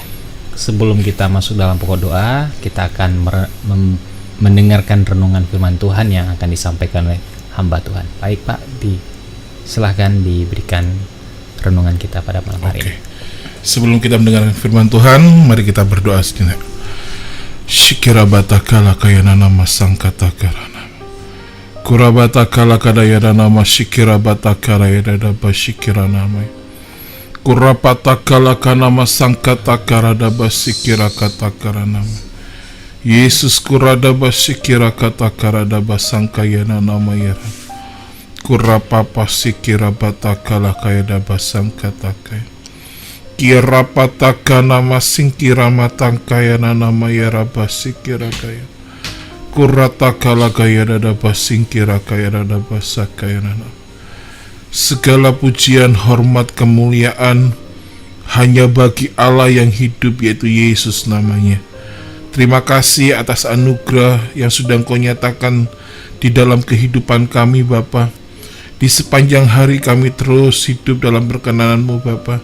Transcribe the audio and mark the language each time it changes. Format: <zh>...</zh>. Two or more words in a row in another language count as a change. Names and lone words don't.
<id>Sebelum kita masuk dalam pokok doa, kita akan mendengarkan renungan firman Tuhan yang akan disampaikan oleh hamba Tuhan. Baik Pak, silahkan diberikan renungan kita pada malam hari ini. Sebelum kita mendengarkan firman Tuhan, mari kita berdoa sejenak. Shikirabatakala kayana nama sangkatakarana. Kurabatakala kadayana nama shikirabatakala yada bashikirana. Kurapatakala kanama sangkatakara basikirakatakara. Yesus kurada basikirakatakara basangkayana nama yara. Kurapapa sikira batakala kaya dabasang katakaya kira pataka nama singkira matang kaya nama yara basikira kaya kuratakala kaya dabasingkira kaya dabasakaya nama. Segala pujian, hormat, kemuliaan hanya bagi Allah yang hidup, yaitu Yesus namanya. Terima kasih atas anugerah yang sudah Engkau nyatakan di dalam kehidupan kami, Bapa. Di sepanjang hari kami terus hidup dalam perkenan-Mu, Bapa.</id>